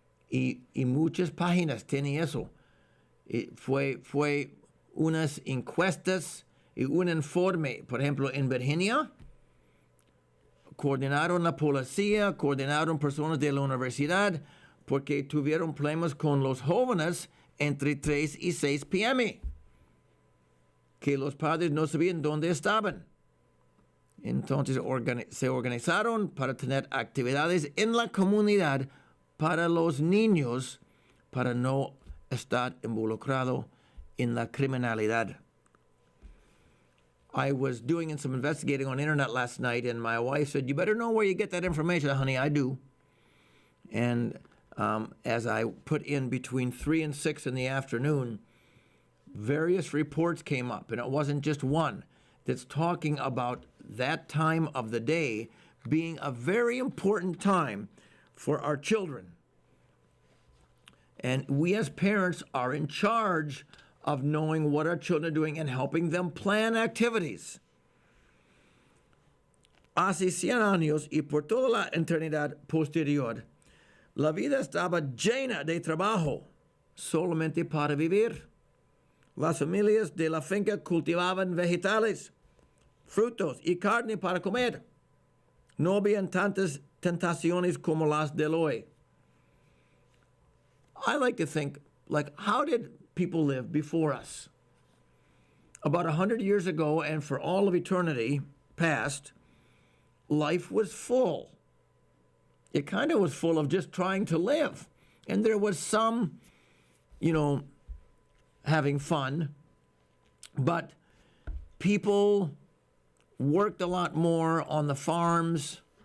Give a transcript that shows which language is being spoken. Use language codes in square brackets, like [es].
[es] y muchas páginas tienen eso. Y fue unas encuestas y un informe, por ejemplo, en Virginia, coordinaron la policía, coordinaron personas de la universidad, porque tuvieron problemas con los jóvenes entre 3 y 6 p.m., que los padres no sabían dónde estaban. Entonces se organizaron para tener actividades en la comunidad para los niños, para no estar involucrado en la criminalidad. [en] I was doing some investigating on the internet last night, and my wife said, you better know where you get that information. Honey, I do. And as I put in between 3 and 6 in the afternoon, various reports came up, and it wasn't just one, that's talking about that time of the day being a very important time for our children. And we as parents are in charge of knowing what our children are doing and helping them plan activities. [es] Hace 100 años y por toda la eternidad posterior, la vida estaba llena de trabajo solamente para vivir. Las familias de la finca cultivaban vegetales, frutos y carne para comer. No habían tantas tentaciones como las del hoy. [en] I like to think, like, how did people live before us? About 100 years ago, and for all of eternity past, life was full. It kind of was full of just trying to live. And there was some, having fun, but people worked a lot more on the farms.